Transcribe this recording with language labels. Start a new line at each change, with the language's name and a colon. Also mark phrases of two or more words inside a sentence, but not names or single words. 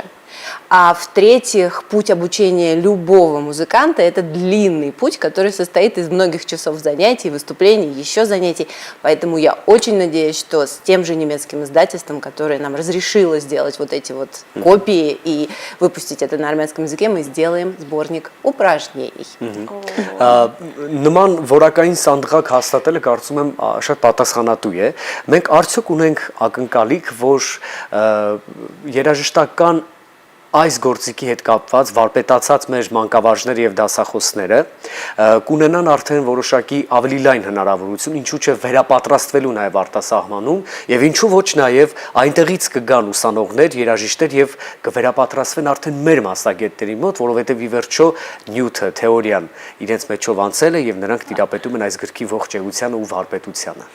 Russian: А в-третьих, путь обучения любого музыканта – это длинный путь, который состоит из многих часов занятий, выступлений, еще занятий. Поэтому я очень надеюсь, что с тем же немецким издательством, которое нам разрешило сделать вот эти вот копии и выпустить это на армянском языке, мы сделаем сборник упражнений.
Armenian: Նման որակային սանդղակ հաստատելը կարծում եմ շատ պատասխանատու է։ Մենք արդյոք ունենք ակնկալիք, որ երաժշտական այս գործիքի հետ կապված վարպետացած մեր մանկավարժները եւ դասախոսները կունենան արդեն որոշակի ավելի լայն հնարավորություն, ինչու՞ չէ վերապատրաստվելու նաեւ արտասահմանում եւ ինչու ոչ նաեւ այնտեղից կգան ուսանողներ, երաժիշտներ եւ կվերապատրաստվեն արդեն մեր մասնագետների մոտ, որովհետեւ ի վերջո նյութը, թեորիան իրենց մեջով անցել է եւ նրանք տիրապետում են այս գրքի ողջ էությանը ու վարպետությանը։